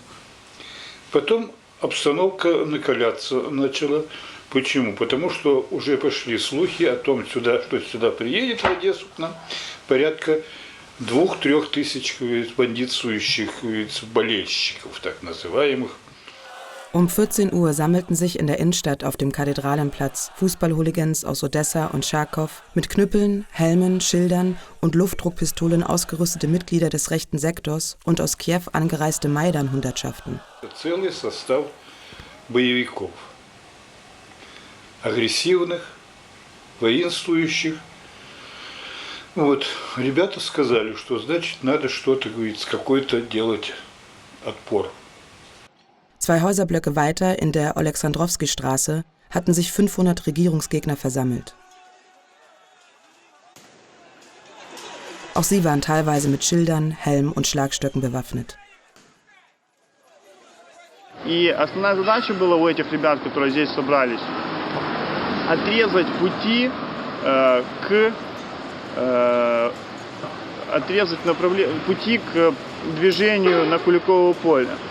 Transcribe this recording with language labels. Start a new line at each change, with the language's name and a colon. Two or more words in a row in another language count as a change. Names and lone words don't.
Russian: Потом обстановка накаляться начала. Почему? Потому что уже пошли слухи о том, что сюда приедет в Одессу к нам порядка 2-3 тысяч бандитствующих болельщиков, так называемых.
German: Um 14 Uhr sammelten sich in der Innenstadt auf dem Kathedralenplatz Fußballhooligans aus Odessa und Charkow mit Knüppeln, Helmen, Schildern und Luftdruckpistolen ausgerüstete Mitglieder des rechten Sektors und aus Kiew angereiste Maidan-Hundertschaften.
Russian: Целый состав боевиков. Агрессивных, воинствующих. Вот. Ребята сказали, что значит надо что-то, говорится, какой-то делать отпор.
German: 2 Häuserblöcke weiter in der Oleksandrowski-Straße hatten sich 500 Regierungsgegner versammelt. Auch sie waren teilweise mit Schildern, Helm und Schlagstöcken bewaffnet.
Russian: И основная задача была у этих ребят, которые здесь собрались, отрезать пути пути к движению на Куликово поле.